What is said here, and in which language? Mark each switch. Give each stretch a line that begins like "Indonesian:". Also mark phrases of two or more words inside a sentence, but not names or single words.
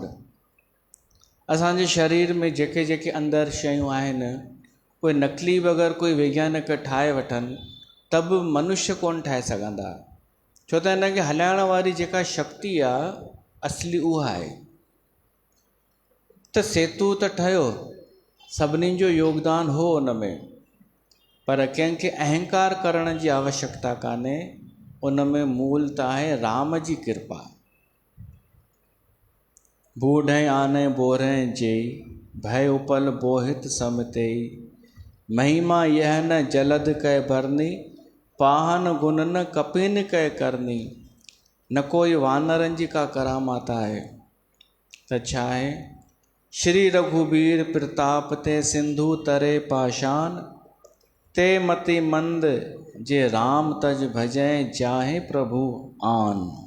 Sindhi: असांजे शरीर में जेके जेके अंदरि शयूं आहिनि, उहे नकली बि अगरि कोई वैज्ञानिक ठाहे वठनि त बि मनुष्य कोन ठाहे सघंदा, छो त हिनखे हलाइण वारी जेका शक्ति आहे असली उहा आहे। त सेतु त ठहियो, सभिनी जो योगदान हो उन में, पर कंहिंखे अहंकार करण जी आवश्यकता कान्हे, उन में मूल त आहे राम जी कृपा।
Awadhi: बूढ़े आने बोरे जेई, भय उपल बोहित समतेई, महिमा यह न जलद कह भरनी, पाहन गुण न कपिन कह करनी।
Sindhi: न कोई वानरनि जी का करामात आहे त छा आहे?
Awadhi: श्री रघुबीर प्रताप ते सिंधु तरे पाशान, ते मति मंद जे राम तज भजय जाहे प्रभु आन।